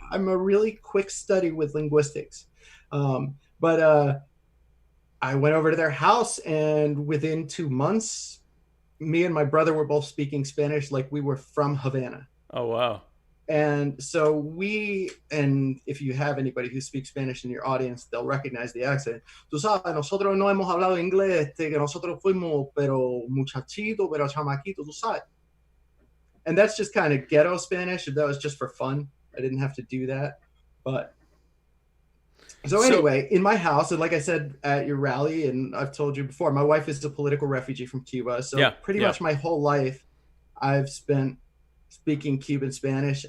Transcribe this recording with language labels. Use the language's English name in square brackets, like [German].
[English] I'm a really quick study with linguistics. But I went over to their house, and within 2 months, me and my brother were both speaking Spanish like we were from Havana. Oh, wow. And so and if you have anybody who speaks Spanish in your audience, they'll recognize the accent. [Spanish] Tú sabes, nosotros no hemos hablado inglés, que nosotros fuimos, pero muchachito, pero chamaquito, tú sabes. [English] And that's just kind of ghetto Spanish. That was just for fun. I didn't have to do that. But so anyway, in my house, and like I said at your rally, and I've told you before, my wife is a political refugee from Cuba. So pretty much my whole life, I've spent speaking Cuban Spanish.